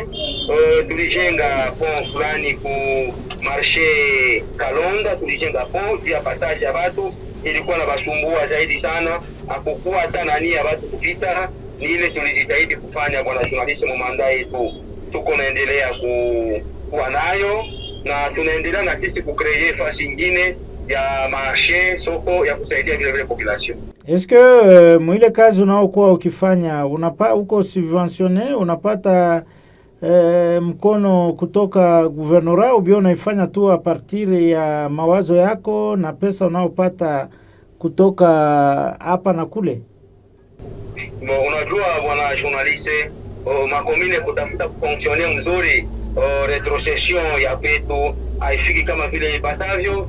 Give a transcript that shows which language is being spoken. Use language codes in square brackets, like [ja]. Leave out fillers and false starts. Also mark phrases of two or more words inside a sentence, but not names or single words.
[sw] Tulijenga pont fulani ku marché Kalonda, tulijenga pont juu ya passage ya watu, ilikuwa na basumbua zaidi sana, hakukuwa hata nani ya watu kupita. Ni ile tulijitahidi kufanya bwana journalist mu manda yetu, tuko naendelea kuwa nayo, na tunaendelea na sisi kucreate fasi nyingine ya marché, soko ya kusaidia vile population. [fr] Est-ce que [sw] mwile kazi unaokuwa ukifanya uko subventionné, unapata mkono kutoka gouvernorat, au bio unaifanya tu [fr] a partir [sw] ya mawazo yako na pesa unaopata kutoka hapa na kule? Unajua bwana journaliste, makomine kutafuta kufonctionner mzuri, retrocession ya petu haifiki kama vile ipasavyo.